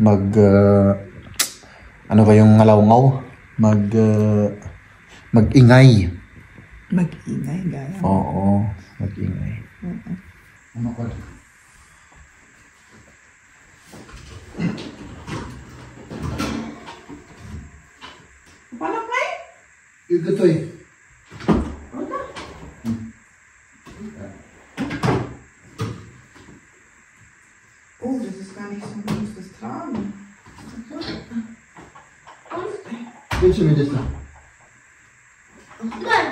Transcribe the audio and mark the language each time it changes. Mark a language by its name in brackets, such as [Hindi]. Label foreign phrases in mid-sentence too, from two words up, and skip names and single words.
[Filipino] Ano ba yung ngalaw-ngaw? Mag-ingay. Mag-ingay, gaya. Oo, mag-ingay. Ano ko? Paano kay? Yung ito eh. [German] Oh, das ist gar nicht so groß, das Tragen. Willst du mir das noch? Nein.